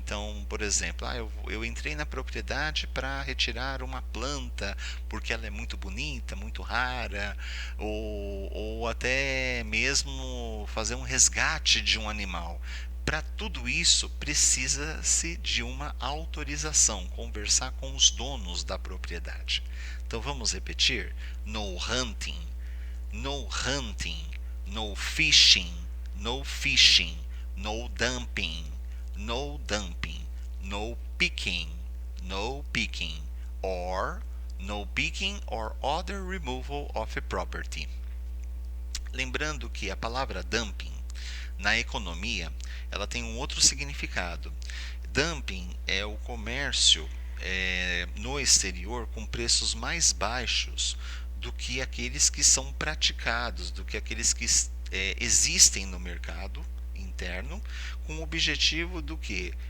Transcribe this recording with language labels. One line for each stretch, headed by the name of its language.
Portuguese: Então, por exemplo, eu entrei na propriedade para retirar uma planta porque ela é muito bonita, muito rara, ou até mesmo fazer um resgate de um animal. Para tudo isso, precisa-se de uma autorização, conversar com os donos da propriedade. Então vamos repetir:
English: no hunting, no hunting, no fishing, no fishing, no dumping, no dumping, no picking, no picking, or no picking or other removal of property.
Portuguese: Lembrando que a palavra dumping na economia ela tem um outro significado. Dumping é o comércio no exterior com preços mais baixos do que aqueles que são praticados, do que aqueles que existem no mercado interno, com o objetivo do que?